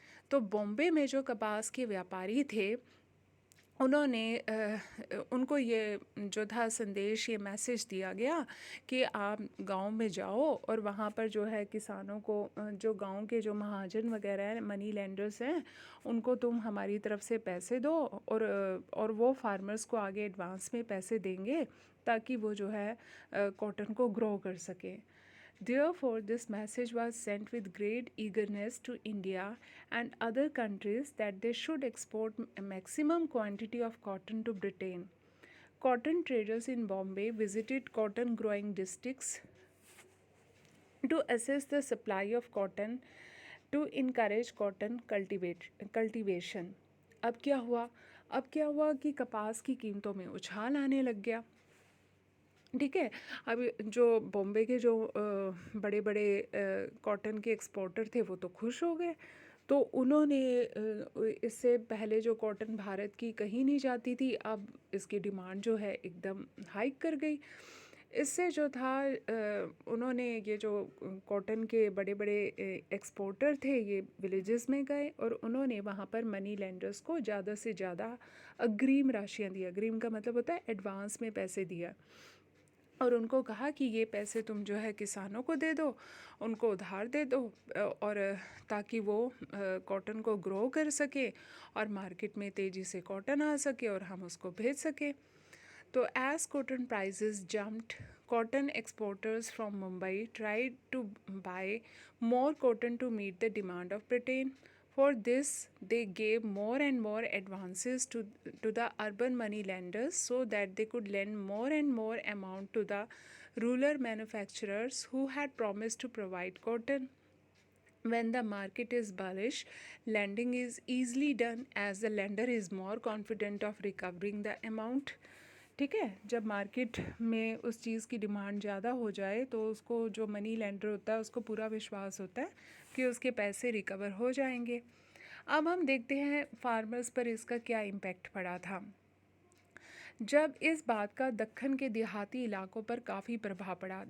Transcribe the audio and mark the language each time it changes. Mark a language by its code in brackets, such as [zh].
[hi] तो बॉम्बे में जो कपास के व्यापारी थे, उन्होंने उनको ये जो था संदेश, ये मैसेज दिया गया कि आप गांव में जाओ और वहाँ पर जो है किसानों को, जो गांव के जो महाजन वगैरह हैं, मनी लेंडर्स हैं, उनको तुम हमारी तरफ से पैसे दो और वो फार्मर्स को आगे एडवांस में पैसे देंगे ताकि वो जो है कॉटन को ग्रो कर सकें। [en] Therefore, this message was sent with great eagerness to India and other countries that they should export a maximum quantity of cotton to Britain. Cotton traders in Bombay visited cotton growing districts to assess the supply of cotton to encourage cotton cultivation. [hi] अब क्या हुआ कि कपास की कीमतों में उछाल आने लग गया। ठीक है, अब जो बॉम्बे के जो बड़े बड़े कॉटन के एक्सपोर्टर थे वो तो खुश हो गए। तो उन्होंने इससे पहले जो कॉटन भारत की कहीं नहीं जाती थी, अब इसकी डिमांड जो है एकदम हाइक कर गई। इससे जो था उन्होंने ये जो कॉटन के बड़े बड़े एक्सपोर्टर थे, ये विलेजेस में गए और उन्होंने वहाँ पर मनी लेंडर्स को ज़्यादा से ज़्यादा अग्रिम राशियाँ दिया। अग्रिम का मतलब होता है एडवांस में पैसे दिया, और उनको कहा कि ये पैसे तुम जो है किसानों को दे दो, उनको उधार दे दो, और ताकि वो कॉटन को ग्रो कर सके और मार्केट में तेज़ी से कॉटन आ सके और हम उसको भेज सके। [en] तो as cotton prices jumped, cotton exporters from Mumbai tried to buy more cotton to meet the demand of Britain. For this, they gave more and more advances to the urban money lenders so that they could lend more and more amount to the rural manufacturers who had promised to provide cotton. When the market is bullish, lending is easily done as the lender is more confident of recovering the amount. [hi] ठीक है, जब market में उस चीज़ की demand ज़्यादा हो जाए तो उसको, जो मनी लेंडर होता है, उसको पूरा विश्वास होता है कि उसके पैसे रिकवर हो जाएंगे। अब हम देखते हैं फार्मर्स पर इसका क्या इम्पैक्ट पड़ा था। जब इस बात का दक्खन के देहाती इलाकों पर काफ़ी प्रभाव पड़ा।